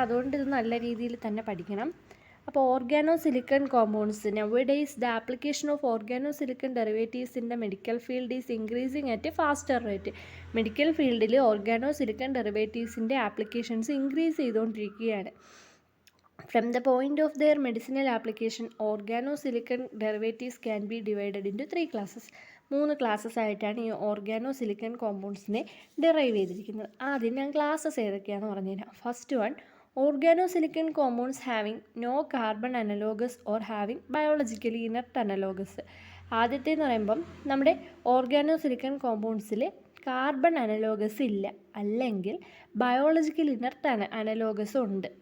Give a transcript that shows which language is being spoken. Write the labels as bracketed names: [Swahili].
[Malayalam] അതുകൊണ്ട് ഇത് നല്ല രീതിയിൽ തന്നെ പഠിക്കണം. [English] അപ്പോൾ organo silicon compounds nowadays the application of organo silicon derivatives in the medical field is increasing at a faster rate. [Malayalam] Medical ഫീൽഡിൽ ഓർഗാനോ സിലിക്കൺ ഡെറിവേറ്റീവ്സിൻ്റെ ആപ്ലിക്കേഷൻസ് ഇൻക്രീസ് ചെയ്തുകൊണ്ടിരിക്കുകയാണ്. [English] From the point of their medicinal application, organo-silicon derivatives can be divided into 3 classes. [Malayalam] 3 classes ആയിട്ടാണ് ഈ organo silicon കോമ്പൗണ്ട്സിനെ derive ചെയ്തിരിക്കുന്നത്. ആദ്യം ഞാൻ classes ഏതൊക്കെയാണെന്ന് പറഞ്ഞുതരാം. [English] First one, organo silicon compounds having no carbon analogues or having biologically inert analogues. [Malayalam] ആദ്യത്തേന്ന് പറയുമ്പം നമ്മുടെ organo silicon കോമ്പൗണ്ട്സിൽ carbon analogous ഇല്ല, അല്ലെങ്കിൽ ബയോളജിക്കൽ ഇനർട്ട് അനലോഗസ് ഉണ്ട്.